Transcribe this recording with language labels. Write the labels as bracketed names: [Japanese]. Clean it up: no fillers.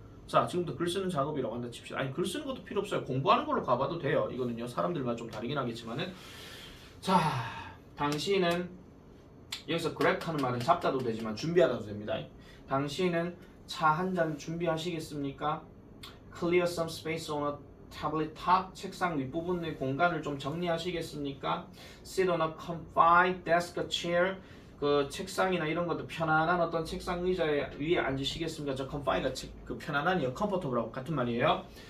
[Korean] 자, 지금부터 글 쓰는 작업이라고 한다 칩시다. 아니, 글 쓰는 것도 필요 없어요. 공부하는 걸로 가봐도 돼요. 이거는요, 사람들마다 좀 다르긴 하겠지만은. 자, 당신은 여기서 grab 하는 말은 잡다도 되지만 준비하다도 됩니다. 당신은 차 한 잔 준비하시겠습니까? [English] Clear some space on a tablet top. [Korean] 책상 윗부분의 공간을 좀 정리하시겠습니까? [English] Sit on a comfy desk chair. [Korean] 그 책상이나 이런 것도 편안한 어떤 책상 의자에 위에 앉으시겠습니까? 저 comfy가 그 편안한이요, comfortable하고 같은 말이에요.